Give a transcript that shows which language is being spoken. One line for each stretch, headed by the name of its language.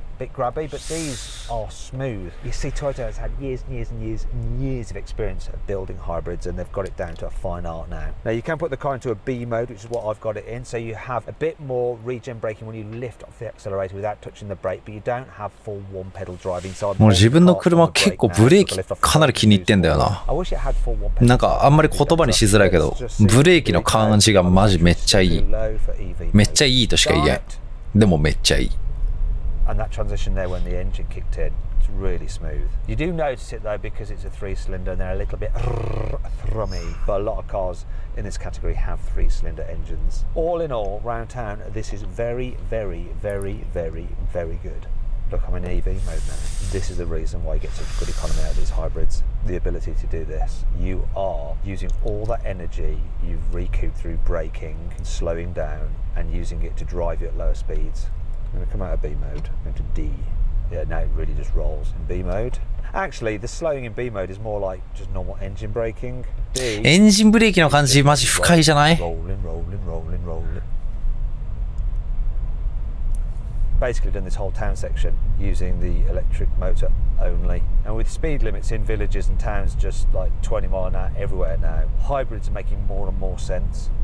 English: bit grabby, but these are smooth. You see, Toyota has had years and years and years and years of experience of building hybrids, and they've got it down to a fine art now. Now you can put the car into a B mode, which is what I've got it in, so you have a bit more regen braking when you lift off the accelerator without touching the brake, but you don't have full one pedal driving. So
Japanese: もう自分の車結構ブレーキかなり気に入ってんだよな。なんかあんまり言葉にしづらいけど、ブレーキの感じがマジめっちゃいい。めっちゃいいとしか言えん。でもめっちゃいい。
English: And that transition there when the engine kicked in, it's really smooth. You do notice it though because it's a 3-cylinder and they're a little bit thrummy, but a lot of cars in this category have 3-cylinder engines. All in all, round town, this is very, very, very, very, very good. Look, I'm in EV mode now. This is the reason why you get such good economy out of these hybrids. The ability to do this. You are using all that energy you've recouped through braking and slowing down and using it to drive you at lower speeds. I'm going to come out of B mode, go to D. Yeah, now it really just rolls in B mode. Actually, the slowing in B mode is more like just normal engine braking. D.
Japanese: エンジンブレーキの感じマジ不快じゃない？
English: Rolling, rolling, rolling, rolling. Basically done this whole town section using the electric motor only, and with speed limits in villages and towns just like 20 miles an hour everywhere now, hybrids are making more and more sense.